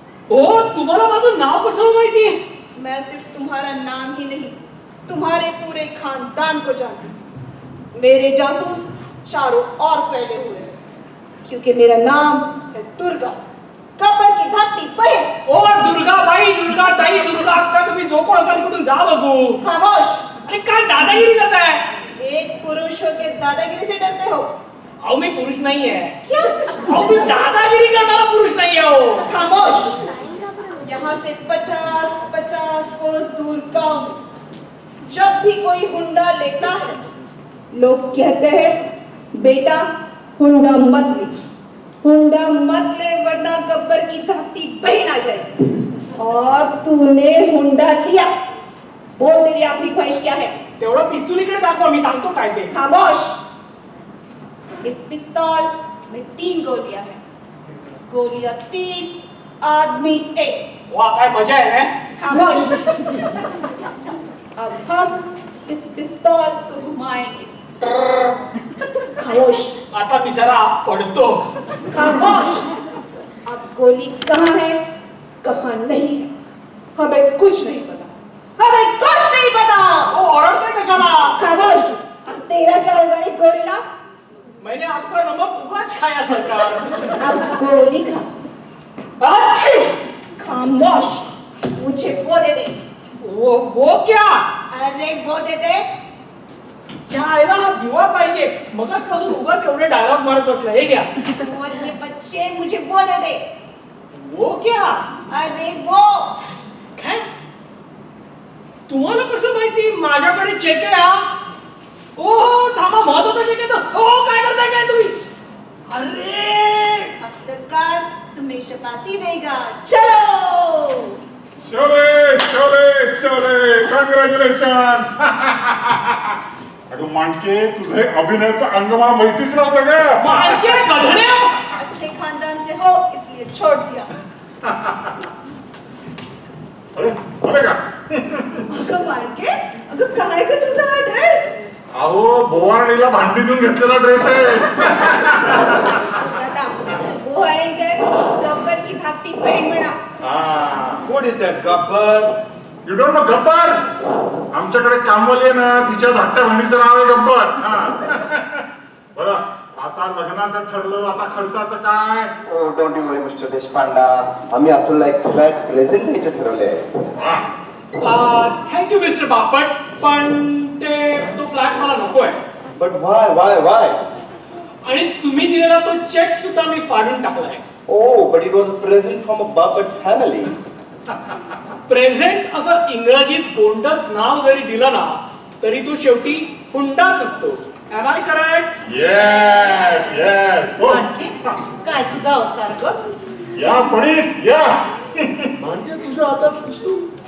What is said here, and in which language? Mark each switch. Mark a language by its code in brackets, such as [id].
[mr] ओ, तुम्हाला माझं नाव कसं माहिती? [hi] मैं सिर्फ तुम्हारा नाम ही नहीं, तुम्हारे पूरे खानदान को जानती हूँ. मेरे जासूस चारों ओर फैले हुए हैं, क्योंकि मेरा नाम है दुर्गा, गब्बर की धरती बहन. [mr] ओ दुर्गाबाई, दुर्गा ताई, दुर्गा अक्का, तुम्ही जो कोण असाल कुठून जा बघू. [hi] खामोश. [mr] अरे काय दादागिरी करताय? [hi] एक पुरुष हो के दादागिरी से डरते हो? [mr] अहो मी पुरुष नाहीये. [hi] क्या? [mr] अहो मी दादागिरी करणारा पुरुष नाहीये. हो [hi] खामोश. यहाँ से 50-50 कोस दूर गांव में जब भी कोई हुंडा लेता है, लोग कहते हैं बेटा हुंडा मत ले, हुंडा मत ले वरना गब्बर की धरती बहन आ जाएगी. और तूने हुंडा लिया. बोल तेरी आखिरी ख्वाहिश क्या है? [mr] तेवढं पिस्तूल इकडे दाखवा, मी सांगतो काय ते. [hi] खामोश. इस पिस्तौल में 3 गोलियां हैं. गोलियां 3, आदमी 1. [mr] वा, काय मजा आहे ना. [hi] खामोश. अब हम इस पिस्तौल को घुमाएंगे. खामोश. [mr] आता मी जरा पडतो. [hi] खामोश. अब गोली कहाँ है, कहाँ नहीं है, हमें कुछ नहीं पता. हमें कुछ नहीं पता. [mr] ओ, ओरडताय कशाला? [hi] खामोश. अब तेरा क्या होगा एक गोरीला? मैंने आपका नमक उगाच खाया सरकार. अब गोली खा. अच्छी. खामोश. मुझे वो दे दे. वो क्या? अरे वो दे दे. [mr] जायला हा दिवा पाहिजे. मगाचपासून उगाच एवढे डायलॉग मारत बसला. हे घ्या. [hi] सुअर के बच्चे, मुझे वो दे दे. वो क्या? अरे वो. [mr] काय? तुम्हाला कसं माहिती माझ्याकडे चेक आहे हा? ओ थांबा, महत्वाचा चेक आहे तो. ओ काय करताय काय तुम्ही? अरे [hi] अब सरकार तुम्हें शतासी देगा. चलो. [en] शोले शोले शोले, कॉंग्रॅच्युलेशन. [mr] अगं मांडके, तुझे अभिनयाचं अंग मला माहितीच नव्हतं का? [hi] मानके गधने हो. अच्छे खानदान से हो इसलिए छोड़ दिया. [mr] अरे आले का? अगं माणके, अगं काय ग तुझा हा ड्रेस? अहो बोवारणीला भांडी देऊन घेतलेला ड्रेस आहे. आता वो आहे काय गब्बर की धाकटी बहीण म्हणा. [en] What is that, Gabbar? You don't know Gabbar? [mr] आमच्याकडे कामवाली आहे ना, तिच्या धाकट्या बहिणीचं नाव आहे गब्बर. बरं, आता लग्नाचं ठरलं, आता खर्चाचं काय? [en] don't you worry [mr] मिस्टर देशपांडा, आम्ही आपल्याला एक फ्लॅट प्रेझेंट द्यायचे ठरवले आहे. थँक्यू मिस्टर बापट, पण तो फ्लॅट मला नको आहे. [en] But why? [mr] आणि तुम्ही दिलेला तो चेक सुद्धा मी फाडून टाकलाय. [en] Oh, but it was a present from a Bapat family. [mr] Present असं इंग्रजीत गोंडस नाव जरी दिलं ना, तरी तो शेवटी हुंडाच असतो. [en] Am I correct? Yes yes. [mr] Manke, काय तुझा अवतार ग? या पडीत या. मांडके तुझ्या हातात पिस्तूल.